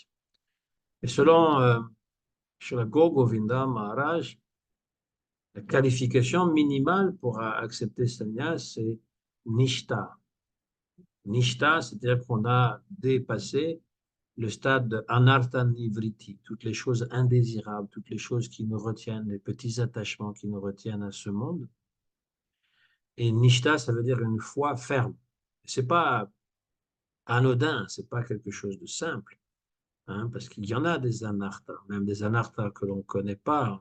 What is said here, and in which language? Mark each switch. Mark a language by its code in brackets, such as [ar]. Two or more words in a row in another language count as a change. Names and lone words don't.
[fr] Et selon Srila Govinda Maharaj, la qualification minimale pour accepter sannyas, c'est Nishta. Nishta, c'est-à-dire qu'on a dépassé le stade de [sa] anartha nivriti, [fr] toutes les choses indésirables, toutes les choses qui nous retiennent, les petits attachements qui nous retiennent à ce monde. Et nishta, ça veut dire une foi ferme. C'est pas anodin, c'est pas quelque chose de simple, hein, parce qu'il y en a des anarthas, même des anarthas que l'on ne connaît pas.